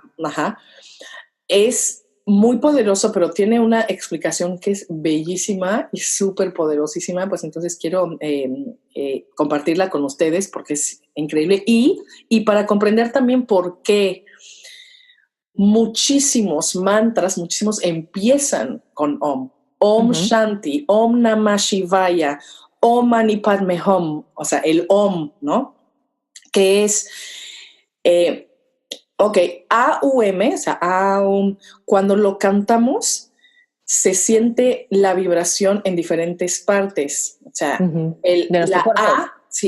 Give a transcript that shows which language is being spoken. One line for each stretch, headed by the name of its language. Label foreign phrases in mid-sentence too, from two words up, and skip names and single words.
Spanish: Es muy poderoso, pero tiene una explicación que es bellísima y súper poderosísima, pues entonces quiero compartirla con ustedes porque es increíble y para comprender también por qué muchísimos mantras, muchísimos empiezan con Om.
Sanskrit: Om Shanti, Om Namah Shivaya, Om Mani Padme Hum,
Spanish: o sea, el Om, ¿no? Que es... AUM, o sea, AUM, cuando lo cantamos, se siente la vibración en diferentes partes. O sea, de nuestro cuerpo.